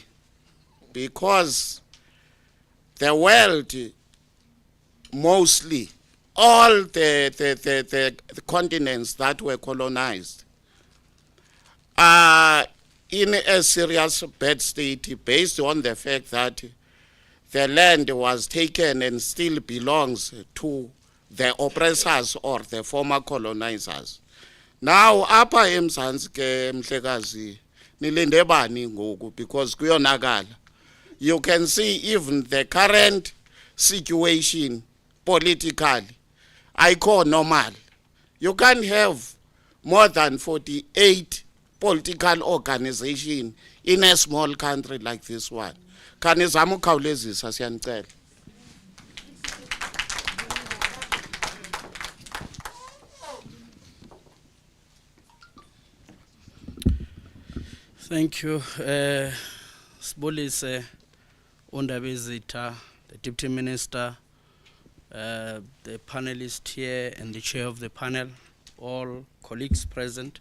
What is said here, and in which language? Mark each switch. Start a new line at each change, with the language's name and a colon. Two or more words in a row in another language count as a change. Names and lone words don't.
English: Because the world, mostly all the continents that were colonized, are in a serious bad state based on the fact that the land was taken and still belongs to the oppressors or the former colonizers. Now,
Xhosa: apha eMzantsi ke Mhlekazi nilinde bani ngoku, because kuyonakala.
English: You can see even the current situation politically, ayikho normal. You can't have more than 48 political organizations in a small country like this one.
Xhosa: Kanizama ukukhawulezisa siyanicela.
English: Thank you.
Xhosa: Sibulise Undabezitha,
English: the Deputy Minister, the panelists here and the chair of the panel, all colleagues present.